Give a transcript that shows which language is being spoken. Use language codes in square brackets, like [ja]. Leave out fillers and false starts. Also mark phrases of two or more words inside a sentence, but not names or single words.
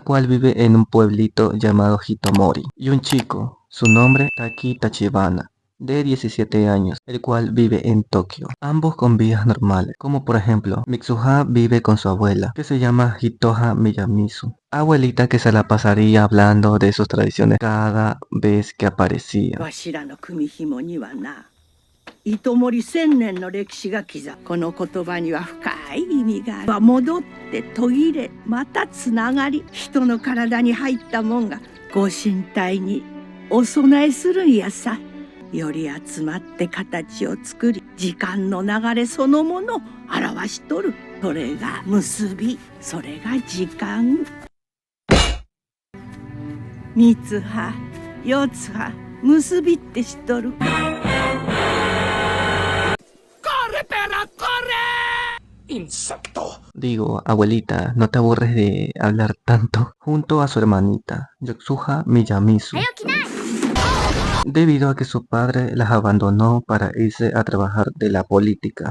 [es] cual vive en un pueblito llamado Hitomori, y un chico, su nombre Taki Tachibana, de 17 años, el cual vive en Tokio, ambos con vidas normales, como por ejemplo, Mitsuha vive con su abuela, que se llama Hitoha Miyamizu, abuelita que se la pasaría hablando de sus tradiciones cada vez que aparecía. [ja] 糸森千年の歴史が刻む。この言葉には深い意味がある。戻って途切れ、またつながり、人の体に入ったもんがご神体にお供えするんやさ。より集まって形を作り、時間の流れそのものを表しとる。それが結び、それが時間。三つ葉、四つ葉、結びって知っとる。 [es] Digo, abuelita, no te aburres de hablar tanto, junto a su hermanita, Yotsuha Miyamizu, debido a que su padre las abandonó para irse a trabajar de la política.